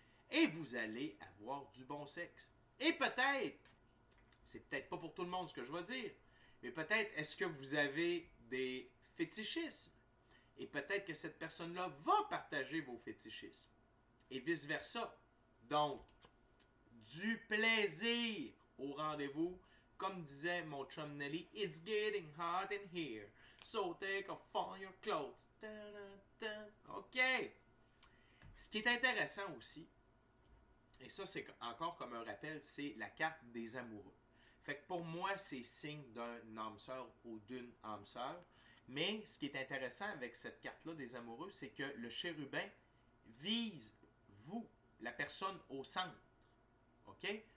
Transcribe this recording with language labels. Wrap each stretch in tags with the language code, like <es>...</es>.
<fr>Et vous allez avoir du bon sexe. Et peut-être, c'est peut-être pas pour tout le monde ce que je vais dire, mais peut-être est-ce que vous avez des fétichismes? Et peut-être que cette personne-là va partager vos fétichismes. Et vice-versa. Donc, du plaisir au rendez-vous. Comme disait mon chum Nelly,</fr> <en>it's getting hot in here, so take off all your clothes.</en> <fr>OK. Ce qui est intéressant aussi, et ça c'est encore comme un rappel, c'est la carte des amoureux. Fait que pour moi, c'est signe d'un âme sœur ou d'une âme sœur. Mais ce qui est intéressant avec cette carte-là des amoureux, c'est que le chérubin vise vous, la personne au centre. OK?</fr>